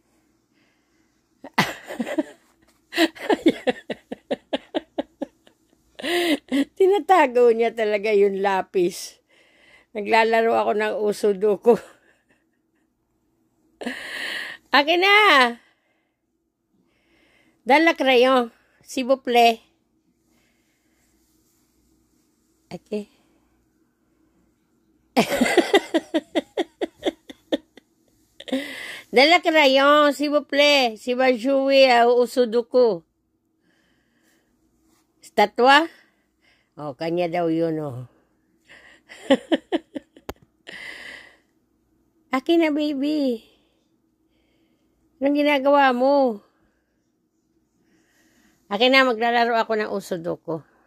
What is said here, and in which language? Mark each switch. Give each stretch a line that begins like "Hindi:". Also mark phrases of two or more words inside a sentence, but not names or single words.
Filipino: Tinatago niya talaga yung lapis. Naglalaro ako ng usudoku. Akin na! Dala crayon.
French: S'il vous plaît. Okay.
Filipino: Dala crayon,
French: s'il vous plaît. Si va jouer au sudoku. C'est toi?
Filipino: Oh, kanya daw yun, oh. Akin na, baby. Anong ginagawa mo? Akin na, maglalaro ako ng usudoku.